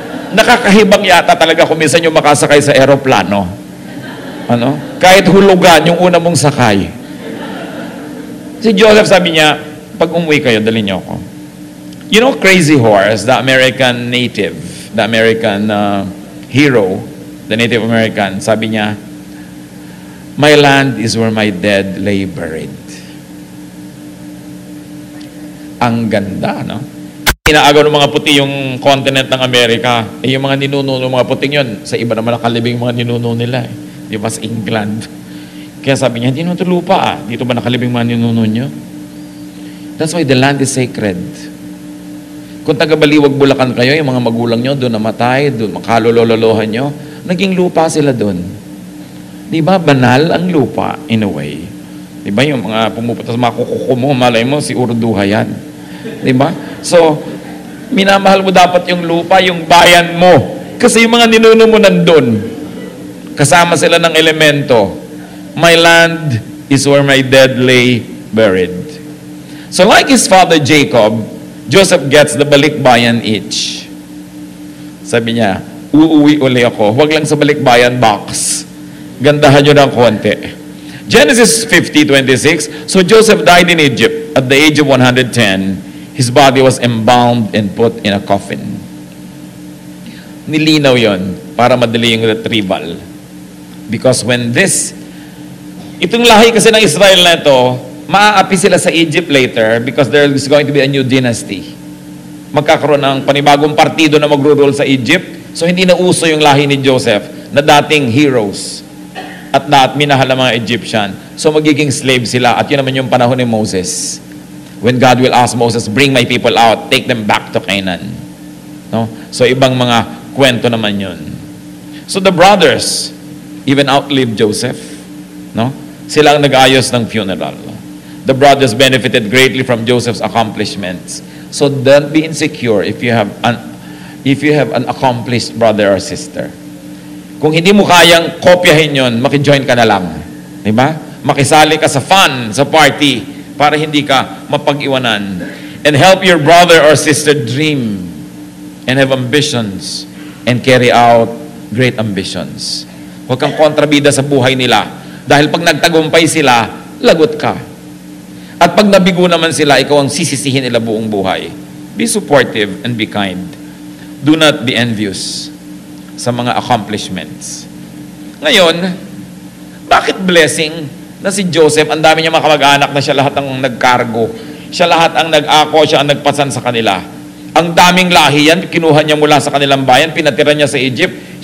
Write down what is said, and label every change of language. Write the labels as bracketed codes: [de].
[tl] Nakakahibang yata talaga kung minsan yung makasakay sa aeroplano. Ano? Kahit hulugan yung una mong sakay. Si Joseph sabi niya, pag umuwi kayo, dali niyo ako. [en] You know, Crazy Horse, the American native, the American hero, the Native American, [tl] sabi niya, [en] my land is where my dead lay buried. [tl] Ang ganda, no? Inaagaw ng mga puti yung continent ng Amerika. Eh, yung mga ninuno ng mga puting yun, sa iba naman nakalibing mga ninuno nila. Eh. Di ba sa England? Kaya sabi niya, hindi naman ito lupa. Dito ba nakalibing mga ninuno nyo? [en] That's why the land is sacred. [tl] Kung taga-Baliwag, Bulacan kayo, yung mga magulang nyo doon namatay, doon makalololohan nyo, naging lupa sila doon. Di ba? Banal ang lupa, [en] in a way. [tl] Di ba? Yung mga pumupunta sa mga kukuko mo, malay mo, si Urduha yan. Di ba? So, minamahal mo dapat yung lupa, yung bayan mo. Kasi yung mga ninuno mo nandun. Kasama sila ng elemento. [en] My land is where my dead lay buried. So like his father Jacob, Joseph gets the balikbayan itch. [tl] Sabi niya, uuwi uli ako. Huwag lang sa balikbayan box. Gandahan nyo ng konti. Genesis 50:26. [en] So Joseph died in Egypt at the age of 110. His body was embalmed and put in a coffin. [tl] Nilinaw yon para madali yung retrieval. [en] Because when [tl] itong lahi kasi ng Israel na ito, maaapi sila sa Egypt [en] later because there is going to be a new dynasty. [tl] Magkakaroon ng panibagong partido na magro-rule sa Egypt. So hindi na uso yung lahi ni Joseph na dating heroes at minahal ng mga Egyptian. So magiging slave sila at yun naman yung panahon ni Moses. [en] When God will ask Moses, bring my people out, take them back to Canaan. No? [tl] So ibang mga kwento naman yun. [en] So the brothers even outlived Joseph. No? [tl] Sila ang nag-ayos ng funeral. [en] The brothers benefited greatly from Joseph's accomplishments. So don't be insecure if you have an accomplished brother or sister. [tl] Kung hindi mo kayang kopyahin yun, makijoin ka na lang. Diba? Makisali ka sa fun, sa party, para hindi ka mapag-iwanan. [en] And help your brother or sister dream and have ambitions and carry out great ambitions. [tl] Huwag kang kontrabida sa buhay nila. Dahil pag nagtagumpay sila, lagot ka. At pag nabigo naman sila, ikaw ang sisisihin nila buong buhay. [en] Be supportive and be kind. Do not be envious [tl] sa mga [en] accomplishments. [tl] Ngayon, bakit blessing na si Joseph, ang dami niya mga kamag-anak na siya lahat ang nagkargo, siya lahat ang nag-ako, siya ang nagpasan sa kanila. Ang daming lahi yan, kinuha niya mula sa kanilang bayan, pinatira niya sa Egypt.